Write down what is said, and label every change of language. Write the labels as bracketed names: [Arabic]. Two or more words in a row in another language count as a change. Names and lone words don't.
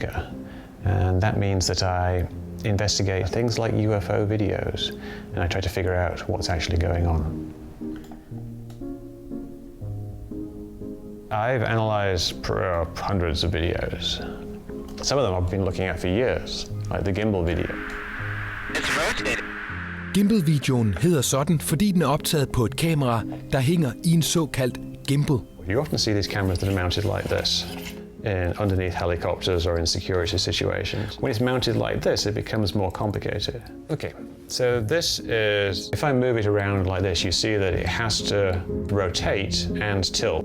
[English] And that means that I investigate things like UFO videos, and I try to figure out what's actually going on. I've analyzed hundreds of videos. Some of them I've been looking at for years, like the gimbal video. [Danish] Gimbal-videoen hedder sådan, fordi den er optaget på et kamera, der hænger i en såkaldt gimbal. [English] You often see these cameras that are mounted like this, underneath helicopters or in security situations. When it's mounted like this, it becomes more complicated. Okay, so this is, if I move it around like this, you see that it has to rotate and tilt.